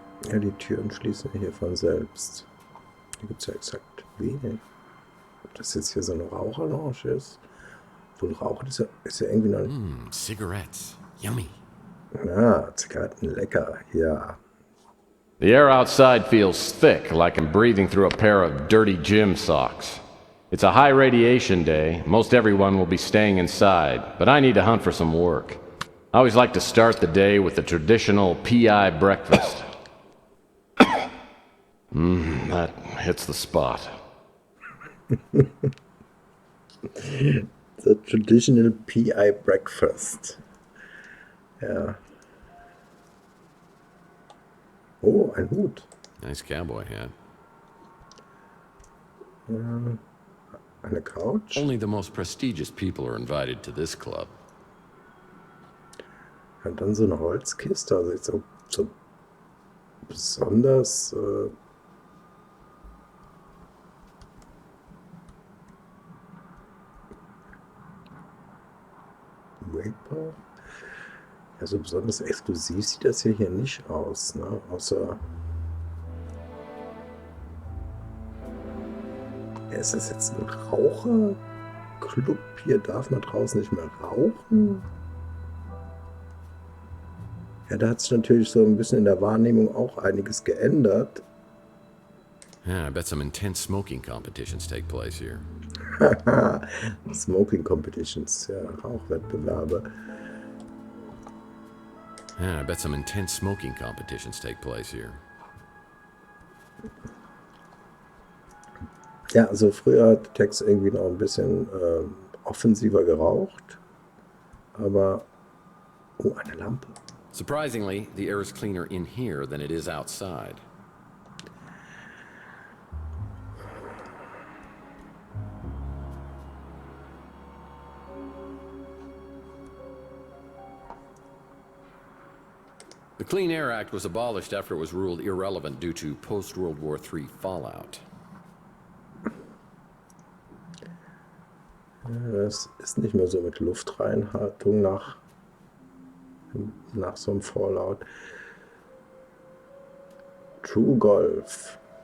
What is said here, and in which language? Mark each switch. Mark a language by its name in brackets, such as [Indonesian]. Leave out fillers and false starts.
[German] Ja, die Türen schließen hier von selbst. Hier gibt es ja exakt wenig. Ob das jetzt hier so eine Raucherlounge ist? Wohl Rauchen ist ja irgendwie noch... [English] Cigarettes. Yummy. [German] Ja, Zigaretten, lecker. Ja. [English] The air outside feels thick, like I'm breathing through a pair of dirty gym socks. It's a high radiation day. Most everyone will be staying inside, but I need to hunt for some work. I always like to start the day with the traditional PI breakfast. That hits the spot. The traditional PI breakfast. [German] Ja. Oh, ein Hut. [English] Nice cowboy hat. [German] Eine Couch. [English] Only the most prestigious people are invited to this club. [German] Und dann so eine Holzkiste, also jetzt so besonders Vapor. Ja, so besonders exklusiv sieht das hier nicht aus, ne? Außer... Ja, ist das jetzt ein Raucherclub? Hier darf man draußen nicht mehr rauchen? Ja, da hat sich natürlich so ein bisschen in der Wahrnehmung auch einiges geändert. [English] Yeah, I bet some intense smoking competitions take place here. Smoking Competitions, [German] ja, Rauchwettbewerbe. [English] Yeah, I bet some intense smoking competitions take place here. [German] Ja, also früher hat Tex irgendwie noch ein bisschen offensiver geraucht. Aber, oh, eine Lampe. [English] Surprisingly, the air is cleaner in here than it is outside. The Clean Air Act was abolished after it was ruled irrelevant due to post-World War III fallout. [German] Das ist nicht mehr so mit Luftreinhaltung nach so einem Fallout. [English] True Golf.